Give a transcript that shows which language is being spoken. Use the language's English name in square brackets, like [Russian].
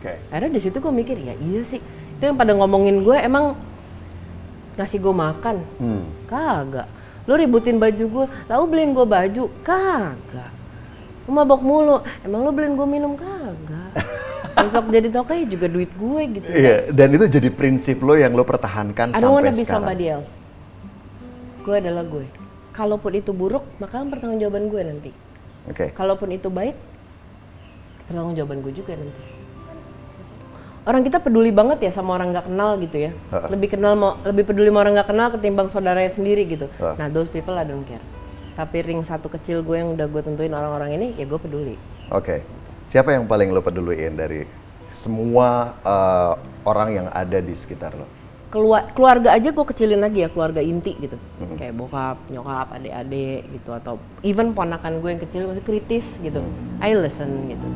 [Indonesian] Akhirnya di situ gue mikir, ya iya sih, itu yang pada ngomongin gue emang ngasih gue makan, kagak. Lo ributin baju gue, lalu beliin gue baju, kagak. Lo mabok mulu, emang lo beliin gue minum, kagak. Besok jadi tokai juga duit gue gitu. Iya, dan itu jadi prinsip lo yang lo pertahankan sampai sekarang. [English] I don't wanna be somebody else. [Indonesian] Gue adalah gue. Kalaupun itu buruk, maka pertanggungjawaban gue nanti. Kalaupun itu baik, pertanggungjawaban gue juga nanti. Orang kita peduli banget ya sama orang nggak kenal gitu ya. Lebih peduli sama orang nggak kenal ketimbang saudaranya sendiri gitu. [English] Nah, those people I don't care. [Indonesian] Tapi ring satu kecil gue yang udah gue tentuin orang-orang ini, ya gue peduli. Siapa yang paling lo peduliin dari semua orang yang ada di sekitar lo? Keluarga aja gue kecilin lagi ya, keluarga inti gitu. Kayak bokap, nyokap, adik-adik gitu, atau even ponakan gue yang kecil masih kritis gitu. [English] I listen [Indonesian] gitu.